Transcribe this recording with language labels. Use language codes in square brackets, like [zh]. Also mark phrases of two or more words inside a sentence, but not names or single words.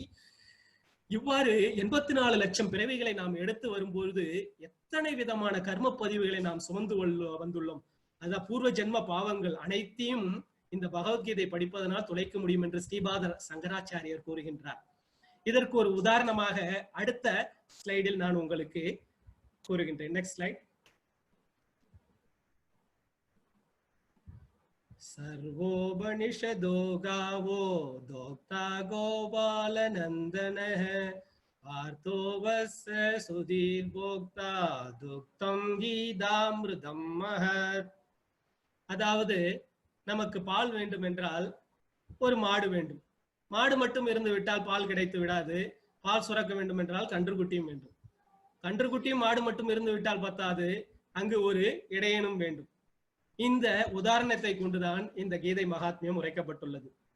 [ta] இவ்வாறு 84 லட்சம் பிறவிகளை நாம் எடுத்து வரும்போது எத்தனை விதமான கர்ம பதிவுகளை நாம் சுமந்து வந்துள்ளோம். அதான் பூர்வ ஜென்ம பாவங்கள் அனைத்தையும் இந்த பகவத்கீதை படிப்பதனால் துளைக்க முடியும் என்று ஸ்ரீபாத சங்கராச்சாரியர் கூறுகின்றார். இதற்கு ஒரு உதாரணமாக அடுத்த ஸ்லைடில் நான் உங்களுக்கு கூறுகின்றேன். [en] next slide. [sa] सर्वोपनिषदो गावो दोक्ता गोपालनन्दनः पार्थो वस्य सुधीर्भोक्ता दुक्तं गीतामृतं महत्. [ta] அதாவது நமக்கு பால் வேண்டும் என்றால் ஒரு மாடு வேண்டும். மாடு மட்டும் இருந்து விட்டால் பால் கிடைத்து விடாது. பால் சுரக்க வேண்டும் என்றால் கன்றுக்குட்டியும் வேண்டும். கன்றுக்குட்டியும் மாடு மட்டும் இருந்து விட்டால் பத்தாது, அங்கு ஒரு இடையனும் வேண்டும். இந்த உதாரணத்தை கொண்டுதான் இந்த கீதை மகாத்மியம் உரைக்கப்பட்டுள்ளது.